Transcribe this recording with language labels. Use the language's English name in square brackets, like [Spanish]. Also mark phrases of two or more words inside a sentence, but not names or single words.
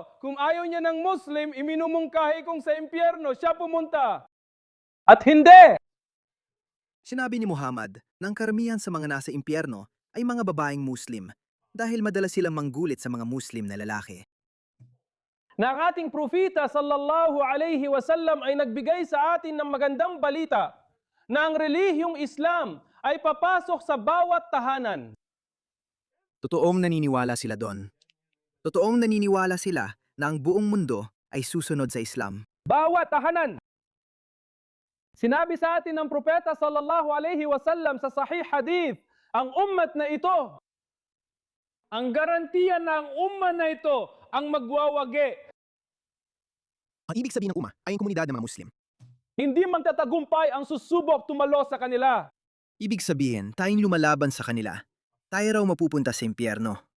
[Filipino] Kung ayaw niya ng Muslim, iminumungkahi kong sa impyerno, siya pumunta. At hindi! Sinabi ni Muhammad na ang karamihan sa mga nasa impyerno ay mga babaeng Muslim dahil madalas silang manggulit sa mga Muslim na lalaki. Na ang ating propeta [Arabic] صلى الله عليه وسلم [Filipino] ay nagbigay sa atin ng magandang balita na ang relihiyong Islam ay papasok sa bawat tahanan. Totoong naniniwala sila doon. Totoong naniniwala sila na ang buong mundo ay susunod sa Islam. Bawat tahanan. Sinabi sa atin ng propeta [Arabic] صلى الله عليه وسلم [Filipino] sa sahih hadith, ang ummat na ito, ang garantiya na ang umma na ito ang magwawagi. Ang ibig sabihin ng umma ay ang komunidad ng mga Muslim. Hindi magtatagumpay ang susubok tumalo sa kanila. Ibig sabihin, tayong lumalaban sa kanila. Tayo raw mapupunta sa impyerno.